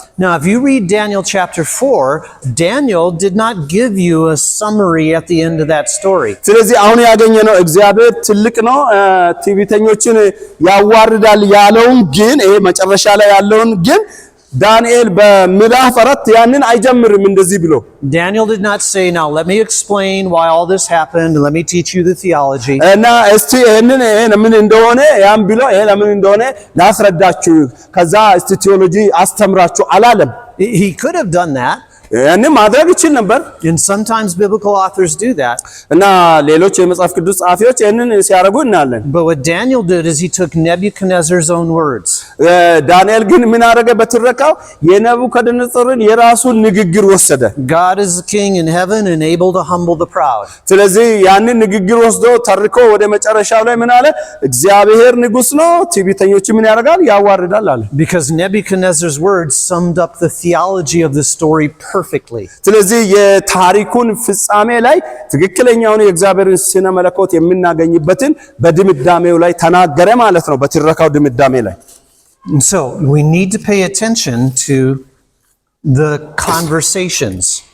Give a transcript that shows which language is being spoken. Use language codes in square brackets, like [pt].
[en] Now if you read Daniel chapter 4, Daniel did not give you a summary at the end of that story. [am] ስለዚህ አሁን ያገኘነው እግዚአብሔር ትልቅ ነው ቲቢተኞችን ያዋርዳል ያለውን ግን ይሄ መጨረሻ ላይ ያለውን ግን ዳንኤል በምዕራፍ 4 ያንን አይጀምርም እንደዚህ ብሎ [en] Daniel did not say, now let me explain why all this happened and let me teach you the theology. [am] እና እስቲ ይሄንን ምን እንደሆነ ያን ብሎ ይሄ ለምን እንደሆነ ላስረዳችሁ ከዛ እስቲ ቴዎሎጂ አስተምራችሁ አላለም [en] He could have done that. [am] ያንን ማድረግ ይችል ነበር [en] And sometimes biblical authors do that. [am] እና ሌሎች የመጽሐፍ ቅዱስ ጻፊዎች ይሄንን ሲያደርጉ እናያለን [en] But what Daniel did is he took Nebuchadnezzar's own words. [am] ዳንኤል ግን ምን አደረገ በትረካው የነቡከደነጾርን የራሱን ንግግር ወሰደ [en] God is the king in heaven and able to humble the proud. [am] ስለዚህ ያንን ንግግር ወስዶ ተርኮ ወደ መጨረሻው ላይ ምን አለ እግዚአብሔር ንጉስ ነው ቲቢተኞች ምን ያደርጋል ያዋርዳል አለ [en] Because Nebuchadnezzar's words summed up the theology of the story perfectly. [am] ስለዚህ የታሪኩን ፍጻሜ ላይ ትክክለኛውን የእግዚአብሔርን ስነ መለኮት የምናገኝበትን በድምዳሜው ላይ ተናገረ ማለት ነው በትረካው ድምዳሜ ላይ [en] And so we need to pay attention to the conversations.